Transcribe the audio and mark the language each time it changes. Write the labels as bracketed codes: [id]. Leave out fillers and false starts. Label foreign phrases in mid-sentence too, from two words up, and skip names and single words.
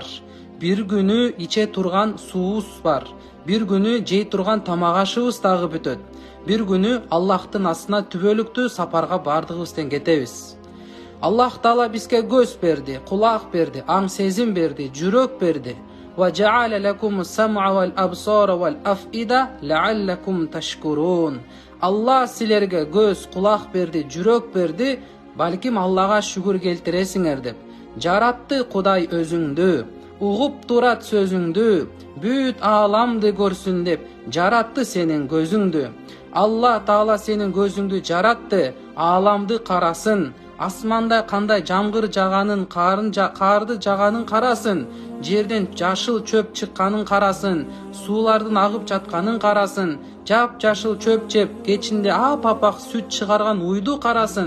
[ky] Бир күнү иче турган суубуз бар. Бир күнү жей турган тамак ашыбыз дагы бүтөт. Бир күнү Аллахтын астына түбөлүктүү сапарга бардыгыбыздан кетебиз. Аллах Таала бизге көз берди, кулак берди, аң сезим берди, жүрөк берди. [ar] وجعل لكم السمع والأبصار والأفئدة لعلكم تشكرون. [ky] Аллах силерге көз, кулак берди, жүрөк берди, балким Аллага шүгүр келтиресиңер деп. Жаратты Кудай өзүңдү, угуп турат сөзүңдү, бүт ааламды көрсүн деп жаратты сенин көзүңдү. Алла Таала сенин көзүңдү жаратты, ааламды карасын, асманда кандай жамгыр жаганын, карды жаганын карасын, жерден жашыл чөп чыкканын карасын, суулардын агып жатканын карасын, жап-жашыл чөп жеп, кечинде ап-апак сүт чыгарган уйду карасын.